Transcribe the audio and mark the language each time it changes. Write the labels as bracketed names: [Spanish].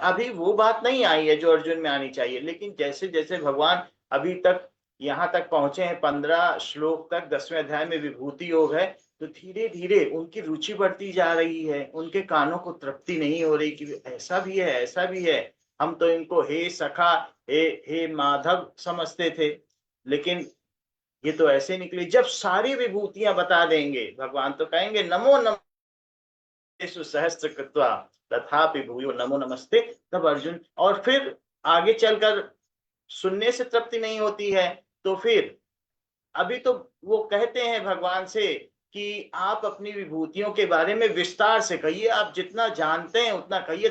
[Hindi] अभी वो बात नहीं आई है जो अर्जुन में आनी चाहिए, लेकिन जैसे जैसे भगवान अभी तक यहाँ तक पहुंचे हैं, 15 श्लोक तक 10वें अध्याय में विभूति योग है, तो धीरे धीरे उनकी रुचि बढ़ती जा रही है। उनके कानों को तृप्ति नहीं हो रही कि ऐसा भी है, ऐसा भी है। हम तो इनको हे सखा, हे माधव समझते थे, लेकिन ये तो ऐसे निकले। जब सारी विभूतियां बता देंगे भगवान, तो कहेंगे [Sanskrit] नमो नमः सहस्त्र कृत्वा तथापि भूयो नमो नमस्ते। [Hindi] तब अर्जुन, और फिर आगे चलकर सुनने से तृप्ति नहीं होती है, तो फिर अभी तो वो कहते हैं भगवान से कि आप अपनी विभूतियों के बारे में विस्तार से कहिए, आप जितना जानते हैं उतना कहिए।